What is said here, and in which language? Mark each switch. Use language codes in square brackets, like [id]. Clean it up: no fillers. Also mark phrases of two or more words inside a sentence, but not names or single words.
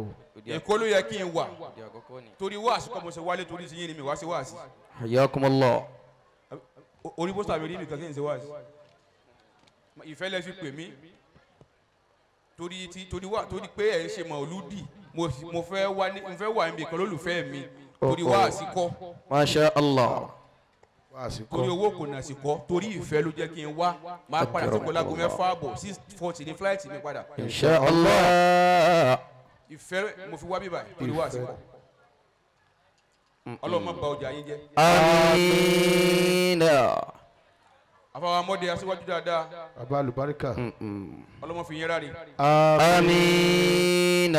[yo] Èkó ló yẹ kí n wà torí wáàsí kọ́ mo ṣe wálé torí sí yín ni mi wá sí wáàsí [ar] حياكم الله. [yo] orí pósítà mi rí nìkan kí n ṣe wáàsí ìfẹ́ lẹ́ fi pè mí torí pé ẹ̀ ń ṣe mọ̀lúdì mo fẹ́ wà níbi kan lólùfẹ́ mi torí wáàsí kọ́ [ar] ما شاء الله. [yo] torí owó kò nà sí kọ́ torí ìfẹ́ ló jẹ́ kí n wá máa padà sí kọ́lágún 6:30 6:40 ní fúláìtì mi padà [ar] إن شاء الله. [yo] ìfẹ́ mo fi wá bíbá torí wáàsí kọ́ ọlọ́mọ bà ọjà yín jẹ́. [ar] آمين. [yo] àfàwọn amọ́dé aṣíwájú dáadáa baba alubarika. ọlọ́mọ fi yín ráre. [ar] آمين.